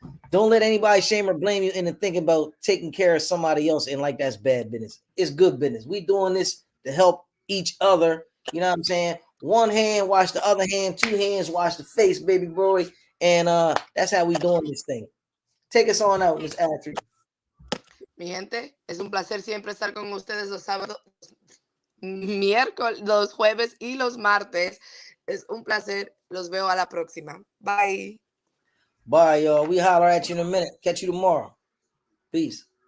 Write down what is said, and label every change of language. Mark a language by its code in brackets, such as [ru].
[en] Don't let anybody shame or blame you into thinking about taking care of somebody else and like that's bad business. It's good business. We doing this to help each other. You know what I'm saying? One hand wash the other hand, 2 hands wash the face, baby boy. And that's how we doing this thing. Take us on out, Miss Atry. [es] Mi gente, es un placer siempre estar con ustedes los sábados, miércoles, los jueves y los martes. Es un placer. Los veo a la próxima. Bye. [en] Bye, y'all. We holler at you in a minute. Catch you tomorrow. Peace.